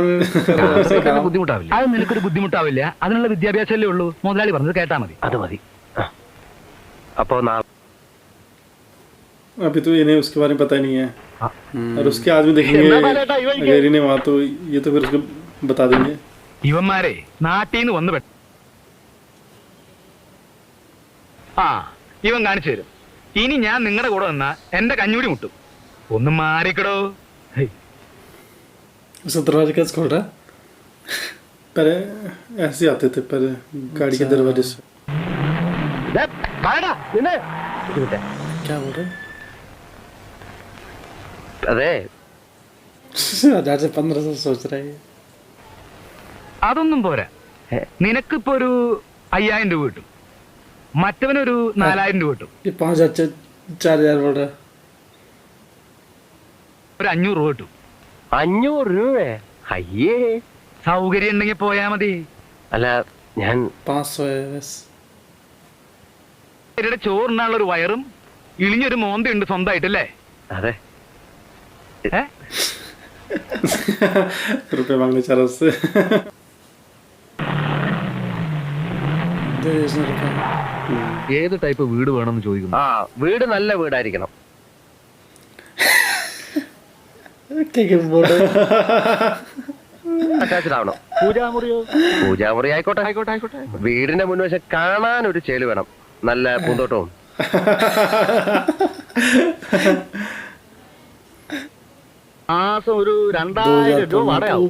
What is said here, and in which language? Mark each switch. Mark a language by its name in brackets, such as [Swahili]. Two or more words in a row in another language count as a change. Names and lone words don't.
[Malayalam] അതൊക്കെ ബുദ്ധിമുട്ടാവില്ല. അത് നിനക്കൊരു ബുദ്ധിമുട്ടാവില്ല. അതിനുള്ള വിദ്യാഭ്യാസമല്ലേ ഉള്ളൂ. മുതലാളി പറഞ്ഞത് കേട്ടാ മതി. അത് മതി. അപ്പോ നാളെ [Hindi] अभी तो इन्हें उसके बारे में पता ही नहीं है और उसके आदमी देखेंगे अगर इन्हें वहाँ तो ये तो फिर उसको बता देंगे. [Malayalam] ഇവന്മാരെ നാട്ടിൽ നിന്ന് വന്ന് ആ ഇവൻ കാണിച്ചു തരും. ഇനി ഞാൻ നിങ്ങളുടെ കൂടെ വന്നാ എന്റെ കഞ്ഞൂടി മുട്ടും. ഒന്ന് മാറിക്കടോ. [Hindi] उसका दरवाजा कैसे खोल रहा है? पहले ऐसे आते थे पहले गाड़ी के दरवाजे से. क्या बोल रहे? [Malayalam] അതെ [Hindi] 1500 सोच रहा है. [Malayalam] അതൊന്നും പോരാ. നിനക്കിപ്പോ ഒരു 5000 രൂപ കിട്ടും, മറ്റവനൊരു 4000 രൂപ കിട്ടും, [Hindi] ये 5000 4000 बोल रहा है. [Malayalam] ഒരു 500 രൂപ കിട്ടും. 500 രൂപ? അയ്യേ. സൗകര്യം ഉണ്ടെങ്കിൽ പോയാ മതി. അല്ല ഞാൻ [Hindi] 500 है बस. [Malayalam] ഇവരുടെ ചോറിനുള്ള ഒരു വയറും ഇളിഞ്ഞൊരു മോന്തയുണ്ട് സ്വന്തമായിട്ടല്ലേ? അതെ. [Hindi] रुपए मांगने चाह रहा उससे. [Malayalam] ഏത് ടൈപ്പ് വീട് വേണമെന്ന് ചോദിക്കുന്നു. ആ വീട് നല്ല വീടായിരിക്കണം. [Hindi] क्या बोल रहे? [Malayalam] അറ്റാച്ച്ഡ് ആവണം. പൂജാമുറി ആയിക്കോട്ടെ. വീടിന്റെ മുൻവശം കാണാൻ ഒരു ചേല് വേണം, നല്ല പൂന്തോട്ടവും. മാസം ഒരു 2000 രൂപ വാടകയാവും.